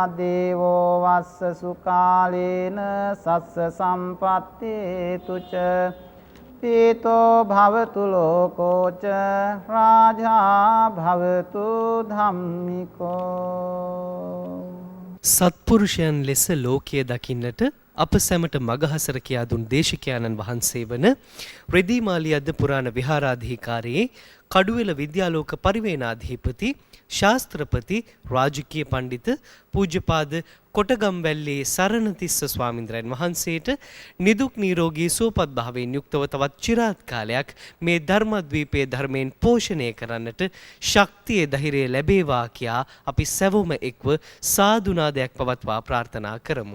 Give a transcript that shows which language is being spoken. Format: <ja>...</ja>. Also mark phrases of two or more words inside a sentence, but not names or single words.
<pi>දේවෝ වස්ස සුකාලේන සස්ස සම්පත්තේතු ච පීතෝ භවතු ලෝකෝ ච රාජා භවතු ධම්මිකෝ.</pi> <si>සත්පුරුෂයන් ලෙස ලෝකයේ දකින්නට අප සැමට මගහසර කියා දුන් දේශකයන්න් වහන්සේ වන රෙදීමාලියද්ද පුරාණ විහාරාධිකාරියේ කඩුවෙල විද්‍යාලෝක පරිවේනාධිපති ශාස්ත්‍රපති රාජකීය පඬිත පූජ්‍යපාද කොටගම්වැල්ලේ සරණතිස්ස ස්වාමින්ද්‍රයන් වහන්සේට නිදුක් නිරෝගී සුවපත් භාවයෙන් යුක්තව තවත් চিරාත් කාලයක් මේ ධර්මද්වීපයේ ධර්මයෙන් පෝෂණය කරන්නට ශක්තිය ධෛර්යය ලැබේවා කියා අපි සැවොම එක්ව සාදුනාදයක් පවත්වා ප්‍රාර්ථනා කරමු.</si>